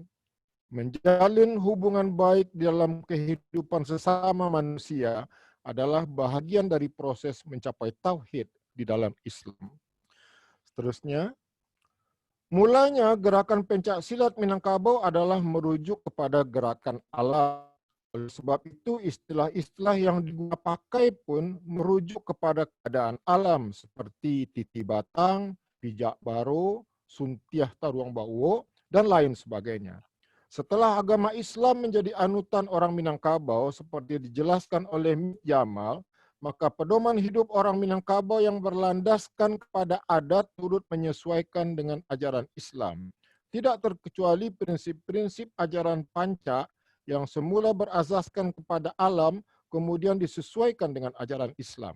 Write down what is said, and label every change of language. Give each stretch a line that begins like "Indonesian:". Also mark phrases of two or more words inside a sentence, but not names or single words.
Malay: Menjalin hubungan baik dalam kehidupan sesama manusia adalah bahagian dari proses mencapai tauhid di dalam Islam. Seterusnya, mulanya gerakan pencak silat Minangkabau adalah merujuk kepada gerakan alam. Oleh sebab itu, istilah-istilah yang dipakai pun merujuk kepada keadaan alam seperti
Minangkabau: titi batang, pijak baro, suntiah taruang bauwo,
Malay: dan lain sebagainya. Setelah agama Islam menjadi anutan orang Minangkabau seperti dijelaskan oleh Mit Jamal, maka pedoman hidup orang Minangkabau yang berlandaskan kepada adat turut menyesuaikan dengan ajaran Islam. Tidak terkecuali prinsip-prinsip ajaran panca yang semula berasaskan kepada alam, kemudian disesuaikan dengan ajaran Islam.